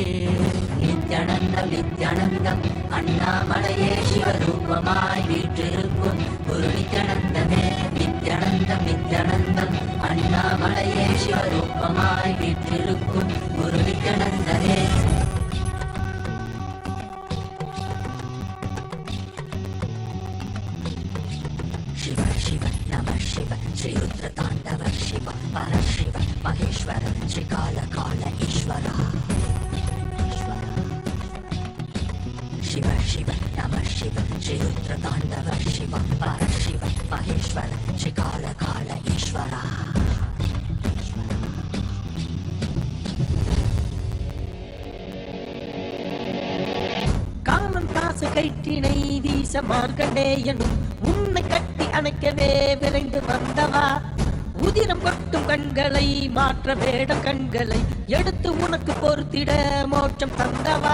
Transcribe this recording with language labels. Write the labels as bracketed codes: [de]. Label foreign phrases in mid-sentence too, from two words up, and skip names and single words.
[ta] நித்யானந்தம் நித்யானந்தம் அண்ணாமலையே சிவரூபமாய் வீற்றிருக்கும் குரு நித்யானந்தமே, நித்யானந்தம் நித்யானந்தம் அண்ணாமலையே சிவரூபமாய் வீற்றிருக்கும் குரு நித்யானந்தமே. [sa] शिव शिव नमः शिव श्री रुद्र तांडव शिव पर शिव महेश्वर श्री काल काल ईश्वर, शिव शिव नमः शिव श्री रुद्र तांडव शिव पर शिव महेश्वर श्री काल काल ईश्वर. [ta] காமம் காசு கயிற்றினை வீச மார்கண்டேயனும் உன்னை கட்டி அணைக்கவே விரைந்து வந்தவா, உதிரம் கொட்டும் கண்களை மாற்ற வேடம் கண்களை எடுத்து உனக்கு பொறுத்திட மோட்சம் தந்தவா,